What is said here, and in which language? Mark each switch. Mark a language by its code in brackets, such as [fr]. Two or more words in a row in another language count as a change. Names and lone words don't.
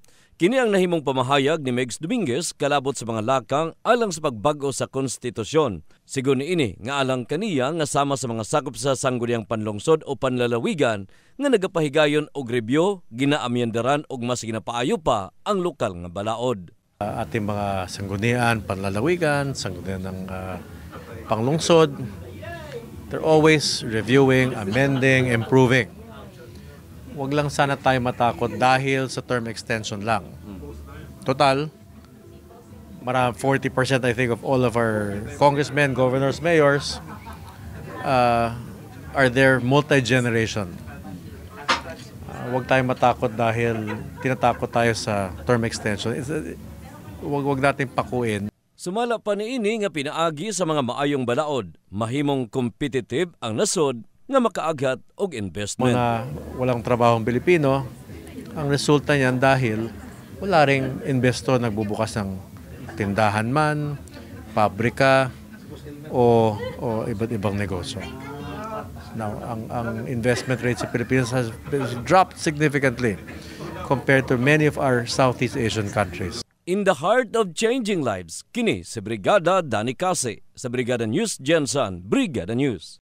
[ceb] Kini ang nahimong pamahayag ni Megs Dominguez kalabot sa mga lakang alang sa pagbag-o sa konstitusyon. Sigon niini nga alang kaniya nga sama sa mga sakop sa sangguniang panlungsod o panlalawigan nga nagapahigayon og review, ginaamyendaran og mas ginapaayo pa ang lokal nga balaod. [tl] Ating mga sanggunian, panlalawigan, sanggunian ng panglungsod, [en] they're always reviewing, amending, improving. [tl] Huwag lang sana tayo matakot dahil sa term extension lang. [en] Total, 40% I think of all of our congressmen, governors, mayors are there multi-generation. [tl] Huwag tayo matakot dahil tinatakot tayo sa term extension. Huwag natin pakuin. [ceb] Sumala pa niini nga pinaagi sa mga maayong balaod, mahimong competitive ang nasod nga makaaghat og investment. [tl] Mga walang trabahong Pilipino, ang resulta niyan dahil wala ring investor nagbubukas ng tindahan man, pabrika o iba't ibang negosyo. [en] Now, ang investment rate sa Pilipinas has dropped significantly compared to many of our Southeast Asian countries. In the heart of changing lives, [ceb] kini si Brigada Danny Case sa Brigada News Gensan, Brigada News.